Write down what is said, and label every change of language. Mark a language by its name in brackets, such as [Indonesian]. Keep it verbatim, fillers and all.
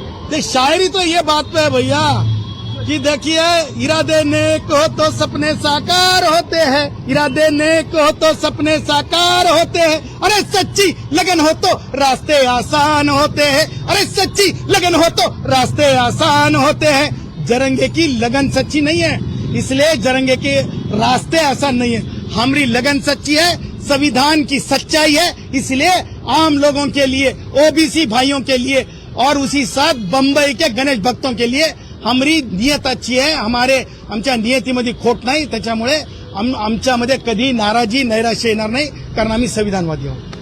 [Hindi] ते शायरी तो ये बात पे है भैया कि देखिए, इरादे नेक हो तो सपने साकार होते हैं, इरादे नेक हो तो सपने साकार होते हैं, अरे सच्ची लगन हो तो रास्ते आसान होते हैं, अरे सच्ची लगन हो तो रास्ते आसान होते हैं. जरंगे की लगन सच्ची नहीं है, इसलिए जरंगे के रास्ते आसान नहीं है. हमारी लगन सच्ची है, संविधान की सच्चाई है, इसलिए आम लोगों के लिए, ओबीसी भाइयों के लिए और उसी साथ बंबई के गणेश भक्तों के लिए हमारी नियत अच्छी आहे. [Marathi] हमारे आमच्या नियतीमध्ये खोट नाही, त्याच्यामुळे आम- आमच्यामध्ये कधी नाराजी नैराश्य येणार नाही, कारण आम्ही संविधानवादी आहोत.